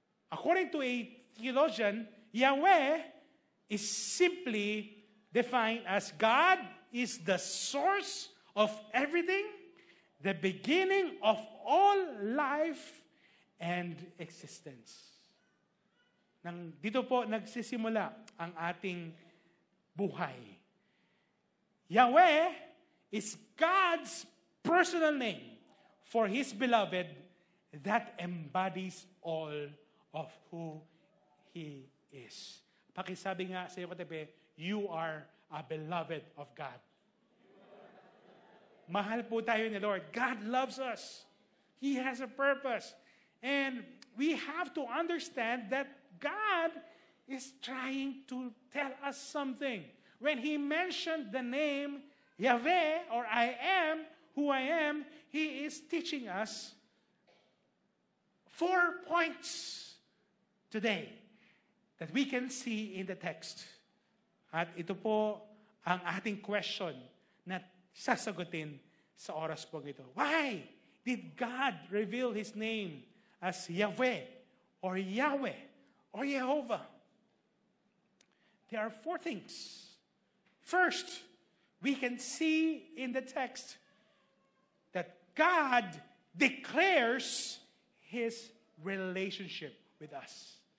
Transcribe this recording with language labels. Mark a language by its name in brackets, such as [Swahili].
[English] According to a theologian, Yahweh is simply defined as God is the source of everything, the beginning of all life and existence. [Filipino] Dito po nagsisimula ang ating buhay. [English] Yahweh is God's personal name for His beloved that embodies all of who He is. [Filipino] Pakisabi nga sa iyo katabi, [English] you are a beloved of God. [Filipino] Mahal po tayo ni Lord. [English] God loves us. He has a purpose. And we have to understand that God is trying to tell us something. When He mentioned the name Yahweh, or I am who I am, He is teaching us 4 points today that we can see in the text. [Filipino] At ito po ang ating question na sasagutin sa oras po ito. [English] Why did God reveal His name as Yahweh or Yahweh or Jehovah? There are 4 things. First, we can see in the text that God declares His relationship with us.